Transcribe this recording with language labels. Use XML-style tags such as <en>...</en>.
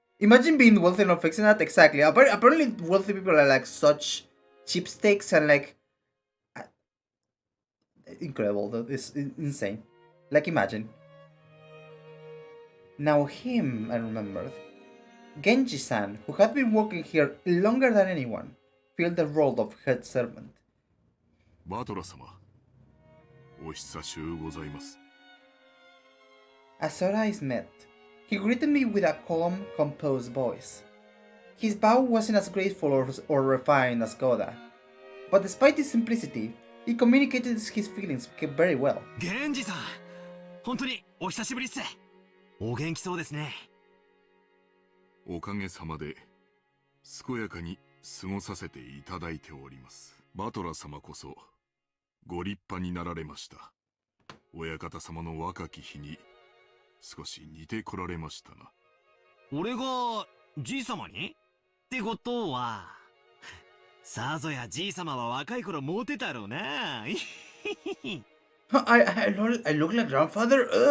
<en>Imagine being wealthy and not fixing that. Exactly. Apparently, wealthy people are like such cheapskates and like incredible. Though it's insane. Like, imagine. Now him, I remembered. Genji-san, who had been working here longer than anyone, filled the role of head servant.</en> <ja>バトラ様、お久しゅうございます。</ja> <en>As our eyes met, he greeted me with a calm, composed voice. His bow wasn't as graceful or refined as Goda, but despite its simplicity, he communicated his feelings very well.</en> <ja>源氏さん、本当にお久しぶりっす。お元気そうですね。おかげさまで健やかに過ごさせていただいております。バトラ様こそご立派になられました。親方様の若き日に少し似てこられましたな。俺がじい様にってことは、さぞやじい様は若い頃モテたろうな。</ja> <en>I look like grandfather?</en>